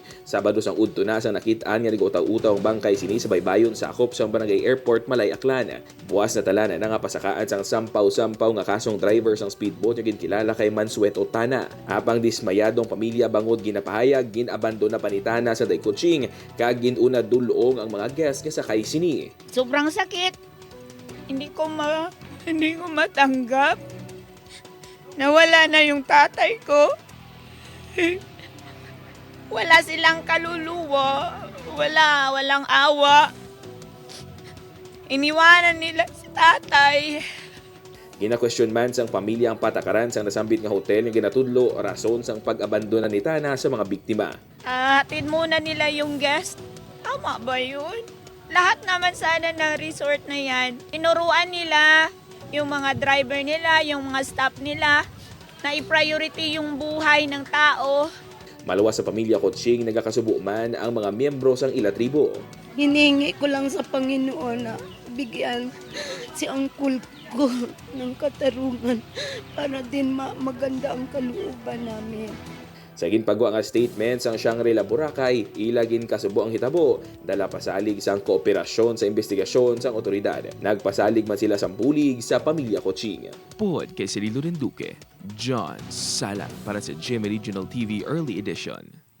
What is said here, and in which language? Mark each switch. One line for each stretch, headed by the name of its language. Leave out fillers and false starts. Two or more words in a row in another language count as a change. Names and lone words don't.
Hiligaynon: Sabado sang udto na sang nakit-an nga nagautaw-utaw ang bangkay sini sa baybayon sakop sang Barangay Airport Malay, Aklan. Buwas na talan na nga pasakaan sang sampaw-sampaw nga kasong driver sang speedboat nga ginkilala kay Mansuet Otana. Apang dismayadong pamilya bangod ginapahayag ginabandon na panitana sa day Coching kag ginuna dulong ang mga guest nga sakay sini.
Filipino: Sobrang sakit. Hindi ko matanggap. Nawala na yung tatay ko. Wala silang kaluluwa. Walang awa. Iniwanan nila si tatay.
Hiligaynon: Gina-question man sang pamilya ang patakaran sang nasambit nga hotel nga ginatudlo rason sang pag-abandona ni Tana sa mga biktima.
Filipino: Hatid muna nila yung guest. Tama ba yun? Lahat naman sana ng resort na yan, tinuruan nila yung mga driver nila, yung mga staff nila, na i-priority yung buhay ng tao.
Hiligaynon: Malawas sa pamilya Coching nagakasubo man ang mga miyembro sang ila tribo.
Filipino: Hiningi ko lang sa Panginoon na bigyan si Uncle ko ng katarungan para din maganda ang kalooban namin.
Hiligaynon: Sa ginpagawa nga statement sang Shangri-La Boracay, ilagin kasubo ang hitabo, dala pasalig sang kooperasyon sa investigasyon sang otoridad. Nagpasalig man sila sang bulig sa pamilya Coching. Pod kay Cirilo Renduque, John Sala para sa GMA Regional TV Early Edition.